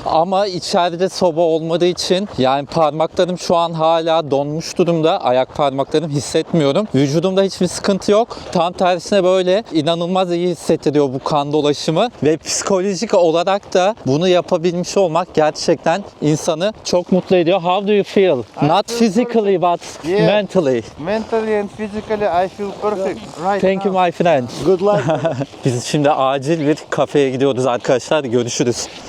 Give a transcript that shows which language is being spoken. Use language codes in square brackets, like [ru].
[tr] Ama içeride soba olmadığı için yani parmaklarım şu an hala donmuş durumda. Ayak parmaklarım hissetmiyorum. Vücudumda hiçbir sıkıntı yok. Tam tersine böyle inanılmaz iyi hissettiriyor bu kan dolaşımı ve psikolojik olarak da bunu yapabilmiş olmak gerçekten insanı çok mutlu ediyor. [en] How do you feel? Not physically but Yeah. mentally. Mentally and physically I feel perfect. Right. Thank you my friend. Good luck. [tr] Biz şimdi acil bir kafeye gidiyoruz arkadaşlar. Görüşürüz.